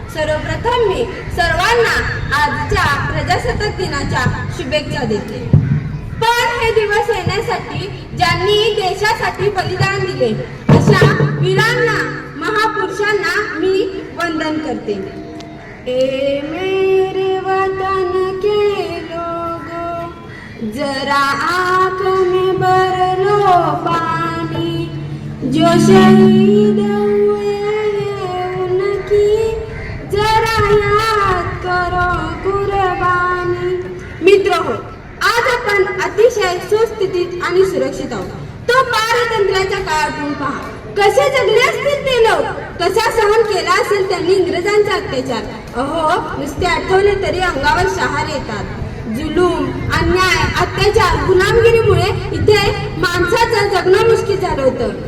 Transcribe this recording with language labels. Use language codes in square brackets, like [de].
[mr] सर्वप्रथम मी सर्वांना आजच्या प्रजासत्ताक दिनाच्या शुभेच्छा देते. पण हे दिवस येण्यासाठी ज्यांनी देशासाठी बलिदान दिले अशा वीरांना, महापुरुषांना मी वंदन करते. [hi] ए मेरे वतन के लोगों, जरा आँख में भर लो पानी, जो शहीद हुए हैं उनकी जरा याद करो कुर्बानी. [mr] मित्रहो, आज आपण अतिशय सुस्थितीत आणि सुरक्षित आहोत. तो पारतंत्र्याच्या काळातून पहा, कसे जगले असतील ते लोक, कसा सहन केला असेल त्यांनी इंग्रजांचा अत्याचार. अहो, नुसते आठवले तरी अंगावर शहारे येतात. जुलूम, अन्याय, अत्याचार, गुलामगिरीमुळे इथे माणसाचं जगणं मुश्किल झालं होतं.